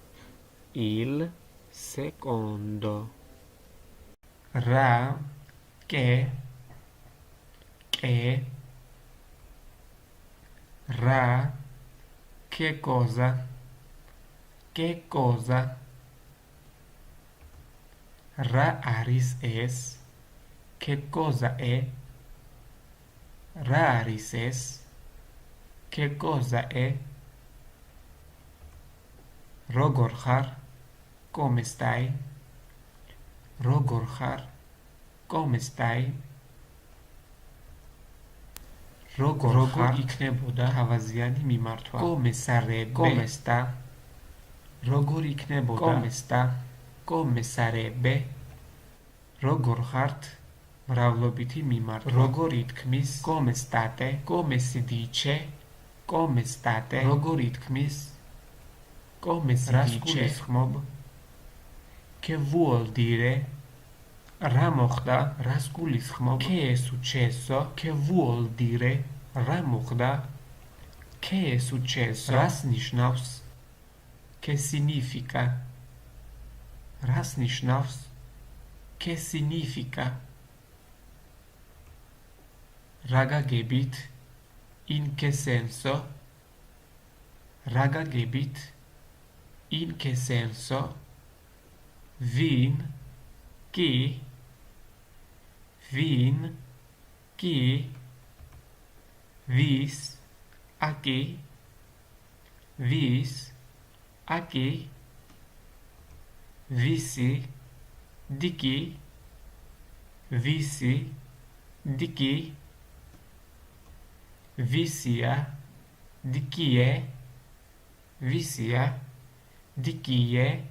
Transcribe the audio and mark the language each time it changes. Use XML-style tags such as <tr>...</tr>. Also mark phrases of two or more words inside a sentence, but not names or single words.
<it>Ra, che, ra, che cosa,</it> <ka>რა არის ეს,</ka> <it>che cosa è,</it> <ka>რა არის ეს,</ka> <it>che cosa è,</it> <ka>როგორ ხარ,</ka> <it>come stai,</it> <ka>როგორ ხარ,</ka> <it>come stai,</it> <ka>როგორ იქნებოდა თავაზიანი მიმართვა,</ka> <it>come sarebbe, come sta,</it> <ka>როგორ იქნებოდა,</ka> <it>come sta, come sarebbe,</it> <ka>როგორ ხართ, მრავლობითი მიმართვა, როგორ ითქმის,</ka> <it>come state, come si dice, come state,</it> <ka>როგორ ითქმის,</ka> <it>come si dice, che vuol dire,</it> <ka>რა მოხდა, რას გულისხმობ,</ka> <it>che è successo, che vuol dire,</it> <ka>რა მოხდა,</ka> <it>che è successo,</it> <ka>რას ნიშნავს,</ka> <it>che significa,</it> <ka>რას ნიშნავს,</ka> <it>che significa,</it> <ka>რა გაგებით,</ka> <it>in che senso,</it> <ka>რა გაგებით,</ka> <it>in che senso, vin, chi, vis, aki, visi, diki, visia, dikie,</it>